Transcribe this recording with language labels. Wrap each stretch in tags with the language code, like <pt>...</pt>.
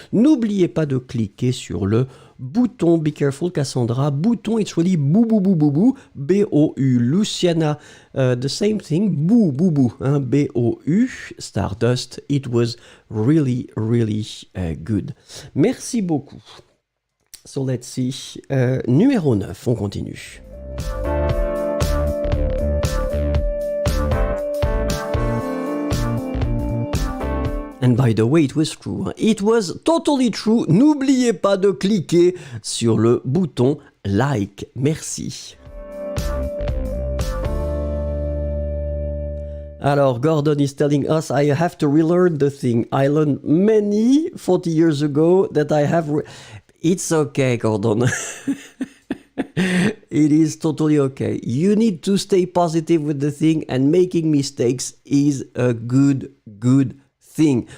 <fr>N'oubliez pas de cliquer sur le bouton.</fr> <en>Be careful, Cassandra. Bouton, it's really boo, boo, boo, boo, boo. B-O-U. Luciana, the same thing. Boo, boo, boo. Hein? B-O-U. Stardust. It was really, really good.</en> <fr>Merci beaucoup.</fr> <en>So let's see.</en> <fr>Numéro 9, on continue.</fr> <en>And by the way, it was true. It was totally true.</en> <fr>N'oubliez pas de cliquer sur le bouton like. Merci.</fr> <en>Alors, Gordon is telling us I have to relearn the thing. I learned many 40 years ago that I have... It's okay, Gordon. It is totally okay. You need to stay positive with the thing, and making mistakes is a good thing.</en>